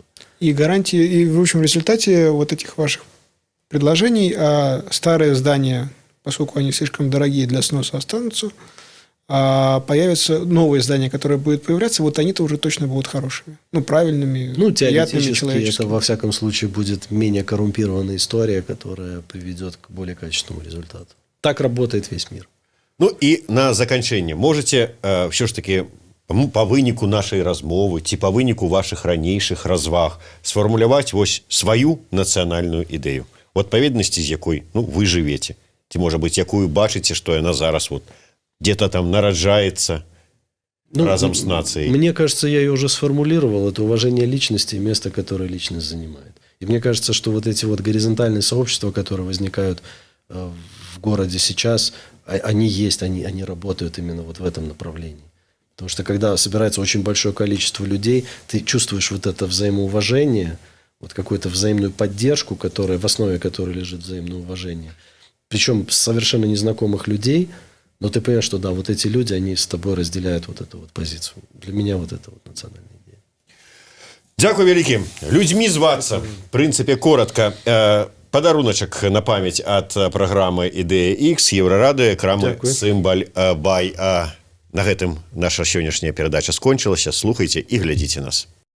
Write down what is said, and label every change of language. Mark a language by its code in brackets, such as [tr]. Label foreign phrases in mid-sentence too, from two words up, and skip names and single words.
[ru] И гарантии, и в общем в результате вот этих ваших предложений, старые здания, поскольку они слишком дорогие для сноса, останутся, а появятся новые здания, которые будут появляться, вот они-то уже точно будут хорошими, правильными, Ну, приятными, теоретически человеческими. это, во всяком случае, будет менее коррумпированная история, которая приведет к более качественному результату. Так работает весь мир. [be] Ну і на заканчэнне [ru] можете все ж таки [be] по выніку нашай размовы ці по выніку ваших ранейшых разваг сфармуляваць вось сваю нацыянальную ідэю, у адпаведнасці з якой вы жывеце, ці можа быць якую бачыце, што яна зараз [ru] вот где-то там [be] нараджаецца разом с нацией. [ru] Мне кажется, я ее уже сформулировал. Это уважение личности и место, которое личность занимает. И мне кажется, что вот эти вот горизонтальные сообщества, которые возникают в городе сейчас, они есть, они работают именно вот в этом направлении. Потому что когда собирается очень большое количество людей, ты чувствуешь вот это взаимоуважение, вот какую-то взаимную поддержку, в основе которой лежит взаимное уважение. Причем совершенно незнакомых людей, но ты понимаешь, что да, вот эти люди, они с тобой разделяют вот эту вот позицию. Для меня вот это вот национальная идея. [be] Дзякуй вялікі. Людзьмі звацца. В прынцыпе, коротко. Падаруначак на памяць ад праграмы «Ідэя X», Еўрарадыё, крамы «Сімбаль Бай». На гэтым наша сённяшняя перадача скончылася. Слухайце і глядзіце нас.